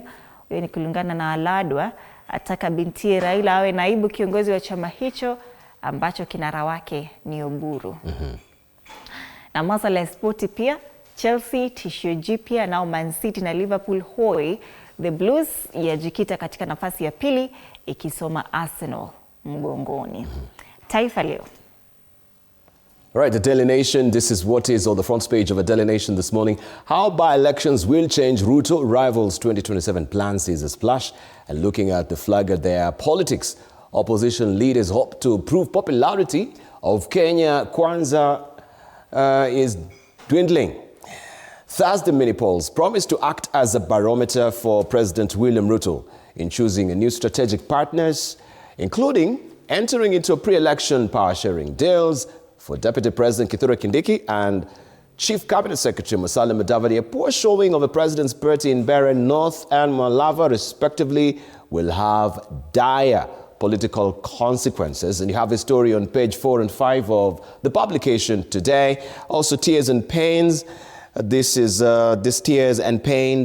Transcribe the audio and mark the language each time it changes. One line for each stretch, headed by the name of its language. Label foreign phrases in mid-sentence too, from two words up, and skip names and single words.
Swahili: Huyo ni kulingana na Aladwa. Ataka binti Raila awe naibu kiongozi wa chama hicho ambacho kinara wake ni Oburu. Na masuala ya spoti pia. Chelsea tishio jipya, nao Man City na Liverpool hoi. The Blues yajikita katika nafasi ya pili ikisoma Arsenal mgongoni. Taifa Leo.
English: All right, the Daily Nation, this is what is on the front page of the Daily Nation this morning. How by-elections will change Ruto rivals 2027 plans is a splash. And looking at the flag at their politics, opposition leaders hope to prove popularity of Kenya Kwanza is dwindling. Thursday mini polls promise to act as a barometer for President William Ruto in choosing a new strategic partners, including entering into pre-election power-sharing deals for Deputy President Kithure Kindiki and Chief Cabinet Secretary Musalia Mudavadi. A poor showing of the president's party in Mbeere North and Malava, respectively, will have dire political consequences. And you have the story on page 4 and 5 of the publication today. Also, tears and pains. This is tears and pain.